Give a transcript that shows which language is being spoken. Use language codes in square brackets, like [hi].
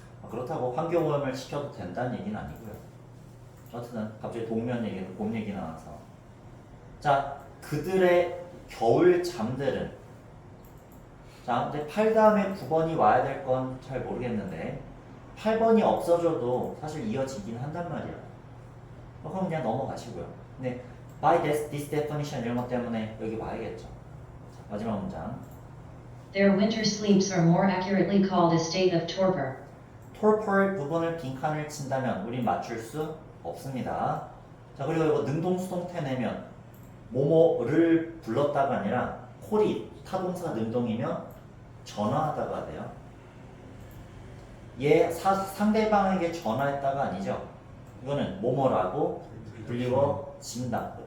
[ko] 그렇다고 환경오염을 시켜도 된다는 얘기는 아니고요. 어쨌든 갑자기 동면 얘기는 곰 얘기 나와서 자 그들의 겨울 잠들은 자 근데 8 다음에 9번이 와야 될 건 잘 모르겠는데 8번이 없어져도 사실 이어지긴 한단 말이야. 그럼 그냥 넘어가시고요. 근데 [en] by this definition [ko] 이런 것 때문에 여기 와야겠죠. 자, 마지막 문장. [en] Their winter sleeps are more accurately called a state of torpor. [ko] torpor 부분을 빈칸을 친다면 우린 맞출 수 없습니다. 자 그리고 이거 능동수동태 내면 뭐뭐를 불렀다가 아니라 콜이 타동사 능동이면 전화하다가 돼요. 얘 상대방에게 전화했다가 아니죠. 이거는 뭐뭐라고 불리워진다.